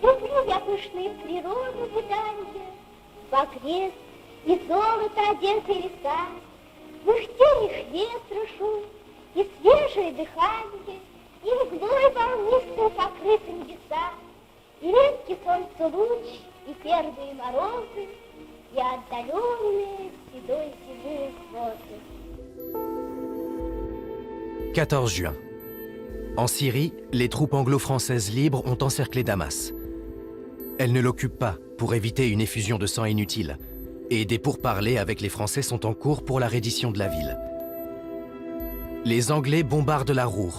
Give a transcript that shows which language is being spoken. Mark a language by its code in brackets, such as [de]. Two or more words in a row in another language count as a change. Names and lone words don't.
[ru] Люблю я пышные природы гуданье, вокрест и золото одетые леса, в их тенях ветра шум и свежее дыхание, и мглой волнистой покрыты небеса, и редкий солнцу луч, и первые морозы, и отдаленные седой седые грозы. [fr] 14 juin. En Syrie, les troupes anglo-françaises libres ont encerclé Damas. Elles ne l'occupent pas pour éviter une effusion de sang inutile, et des pourparlers avec les Français sont en cours pour la reddition de la ville. Les Anglais bombardent la Roure.